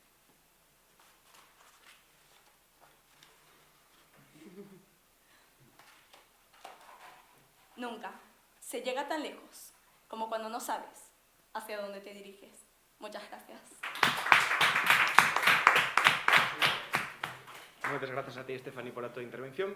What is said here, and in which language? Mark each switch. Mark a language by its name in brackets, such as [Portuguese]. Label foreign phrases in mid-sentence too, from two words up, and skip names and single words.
[Spanish] Nunca se llega tan lejos como cuando no sabes hacia dónde te diriges. Muchas gracias. [Galician] Moitas grazas a ti, Estefani, pola tua intervención.